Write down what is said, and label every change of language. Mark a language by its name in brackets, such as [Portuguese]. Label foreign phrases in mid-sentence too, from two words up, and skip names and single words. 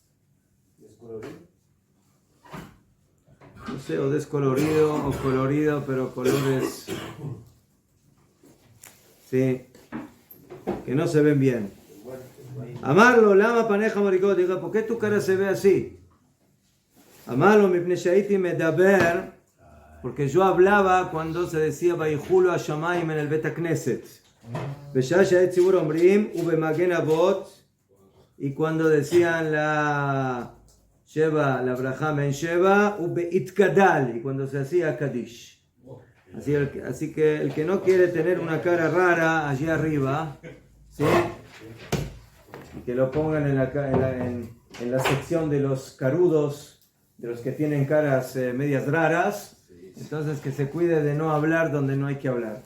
[Spanish] No sé, o descolorido o colorido, pero colores, sí, que no se ven bien. [Hebrew] אמר לו, למה פניך מוריקות, [Spanish] diga, ¿por qué tu cara se ve así? [Hebrew] אמר לו, מפני שהייתי מדבר, [Spanish] porque yo hablaba cuando se decía [Hebrew] ויכולו השמים [Spanish] en el [Hebrew] בית כנסת. בשעה שאת ציבור אומרים ובמגן אבות, [Spanish] y cuando decían la Sheva, la [Hebrew] ברכה מעין שבע, [Spanish] ubeitkadal, y cuando se hacía Kadish. Así que el que no quiere tener una cara rara allí arriba, ¿sí? Y que lo pongan en la sección de los carudos, de los que tienen caras medias raras, entonces que se cuide de no hablar donde no hay que hablar.